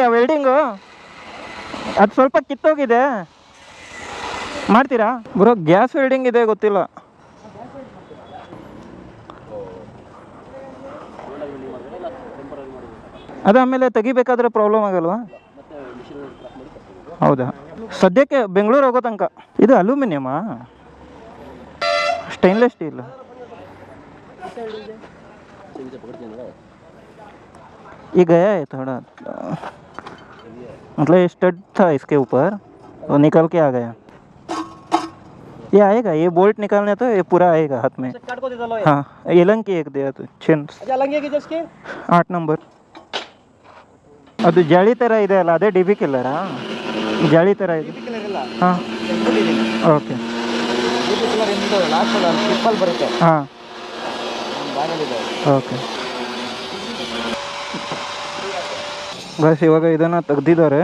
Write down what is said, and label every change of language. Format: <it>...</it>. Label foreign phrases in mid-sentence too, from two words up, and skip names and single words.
<kn>ವೆಲ್ಡಿಂಗು ಅದು ಸ್ವಲ್ಪ ಕಿತ್ತೋಗಿದೆ, ಮಾಡ್ತೀರಾ ಬ್ರೋ? ಗ್ಯಾಸ್ ವೆಲ್ಡಿಂಗ್ ಇದೆ, ಗೊತ್ತಿಲ್ಲ. ಅದು ಆಮೇಲೆ ತೆಗಿಬೇಕಾದ್ರೆ ಪ್ರಾಬ್ಲಮ್ ಆಗಲ್ವಾ? ಹೌದಾ? ಸದ್ಯಕ್ಕೆ ಬೆಂಗಳೂರು ಹೋಗೋ ತನಕ. ಇದು ಅಲ್ಯೂಮಿನಿಯಮಾ?</kn> <en>stainless steel?</en> <hi>ये गया है थोड़ा, मतलब स्टड था इसके ऊपर, वो निकल के आ गया. ये आएगा, ये बोल्ट निकालने तो ये पूरा आएगा हाथ में. हाँ, ये लंकी एक दिया तो 8 नंबर.</hi> <kn>ಅದು ಜಾಳಿ ಥರ ಇದೆ ಅಲ್ಲ, ಅದೇ ಡಿ ಬಿ ಕಿಲ್ಲರಾ? ಜಾಳಿ ಥರ ಇದೆ. ಹಾಂ, ಓಕೆ. ಹಾಂ, ಓಕೆ. ಬಸ್ ಇವಾಗ ಇದನ್ನು ತೆಗ್ದಿದ್ದಾರೆ.</kn>